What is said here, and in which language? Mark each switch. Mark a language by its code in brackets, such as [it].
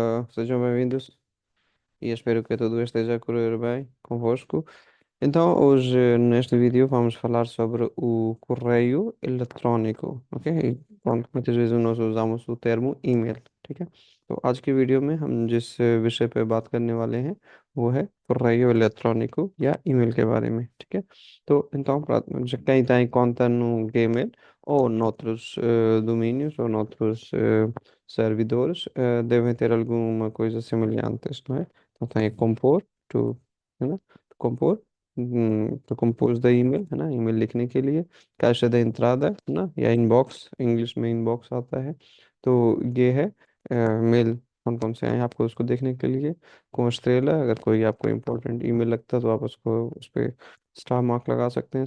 [pt] Sejam bem-vindos e espero que tudo esteja a correr bem convosco. Então, hoje neste vídeo vamos falar sobre o correio electrónico, ok? Pronto, muitas vezes nós usamos o termo email, [hi] ठीक है? तो आज की video में हम जिस विषय पे बात करने वाले हैं वो है correio electrónico या ईमेल के बारे में, ठीक है? [pt] Então, quem tem conta no Gmail ou noutros domínios ou noutros servidores devem ter alguma coisa semelhantes, não é? Então tem a compor, tu, है ना? [hi] तो compor तो कंपोज द ईमेल है ना, ईमेल लिखने के लिए कैश द entrada है ना, या इनबॉक्स, इंग्लिश में इनबॉक्स आता है। तो ये है मेल कौन कौन से हैं आपको उसको देखने के लिए। को स्ट्रेला, अगर कोई आपको इम्पोर्टेंट ईमेल लगता है तो आप उसको उस पर स्टार मार्क लगा सकते हैं।